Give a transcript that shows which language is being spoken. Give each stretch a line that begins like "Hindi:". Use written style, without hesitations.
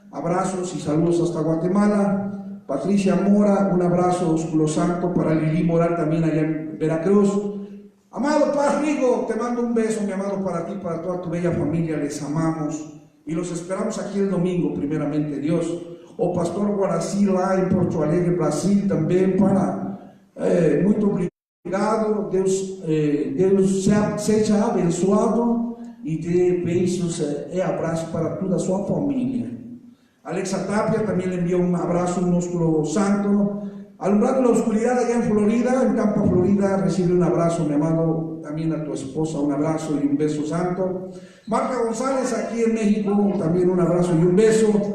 Spanish: Abrazos y saludos hasta Guatemala. Patricia Mora, un abrazo ósculo santo para Lili Moral, también allá en Veracruz. Amado Paz Rigo, te mando un beso, mi amado, para ti, para toda tu bella familia. Les amamos y los esperamos aquí el domingo, primeramente Dios.
Portuguese: O Pastor Guaraci lá em Porto Alegre, Brasil, também para muito obrigado. Deus seja abençoado e dê beijos e abraço para toda a sua família.
Spanish: Alexa Tapia también le envió un abrazo, un ósculo santo. Alumbrando la oscuridad allá en Florida, en Tampa, Florida, recibe un abrazo, mi amado, también a tu esposa, un abrazo y un beso santo. Marta González, aquí en México, también un abrazo y un beso.